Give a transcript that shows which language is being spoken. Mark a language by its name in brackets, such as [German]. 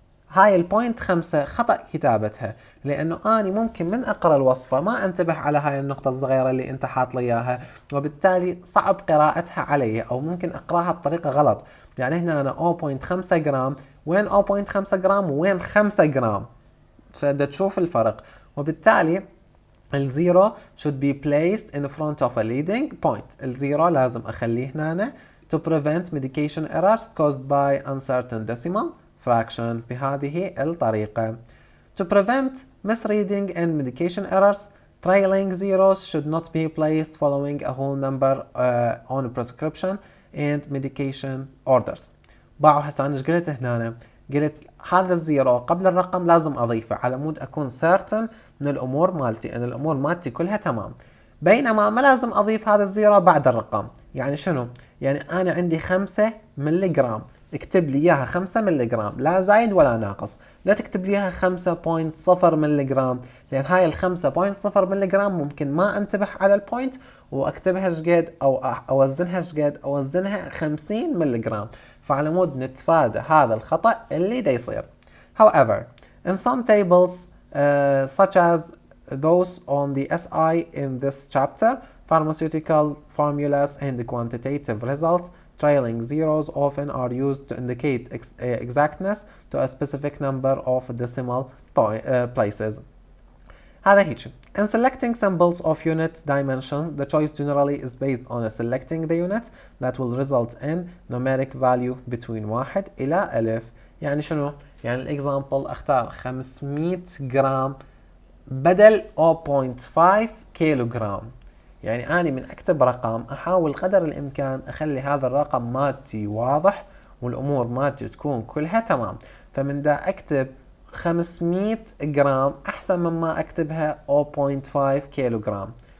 [Arabic] هاي البوينت 5 خطأ كتابتها، لأنه أنا ممكن من أقرأ الوصفة ما أنتبه على هاي النقطة الصغيرة اللي أنت حاط لي إياها، وبالتالي صعب قراءتها علي، أو ممكن أقرأها بطريقة غلط. يعني هنا أنا 0.5 جرام، وين 0.5 جرام وين 5 جرام، فبدأ تشوف الفرق. وبالتالي الزيرو [English] should be placed in front of a leading point. [Arabic] الزيرو لازم أخليه هنا [English] to prevent medication errors caused by uncertain decimal fraction [Arabic] بهذه الطريقة. [English] To prevent misreading and medication errors, trailing zeros should not be placed following a whole number on prescription and medication orders. [Arabic] باعوا هسه أنا ايش قلت هنا؟ قلت هذا الزيرو قبل الرقم لازم أضيفه على مود أكون certain من الأمور مالتي، أن الأمور مالتي كلها تمام، بينما ما لازم أضيف هذا الزيرو بعد الرقم. يعني شنو؟ يعني أنا عندي 5 ملي جرام، اكتب لي إياها 5 ملي جرام، لا زايد ولا ناقص، لا تكتب لي إياها 5.0 ملي جرام، لأن هاي ال 5.0 ملي جرام ممكن ما أنتبه على البوينت وأكتبها شقد أو أوزنها شقد، أوزنها 50 ملي جرام، فعلى مود نتفادى هذا الخطأ اللي دا يصير. [English] However, in some tables such as those on the SI in this chapter, pharmaceutical formulas and quantitative results, trailing zeros often are used to indicate exactness to a specific number of decimal places. [Arabic] هذا هيك. [English] In selecting symbols of unit dimension, the choice generally is based on selecting the unit that will result in numeric value between 1 [Arabic] إلى [English] 1000. [Arabic] يعني شنو؟ يعني الإكزامبل أختار 500 جرام بدل 0.5 كيلو جرام. يعني أنا من أكتب رقم أحاول قدر الإمكان أخلي هذا الرقم مالتي واضح والأمور مالتي تكون كلها تمام، فمن دا أكتب 500 جرام أحسن مما أكتبها 0.5 كيلو جرام.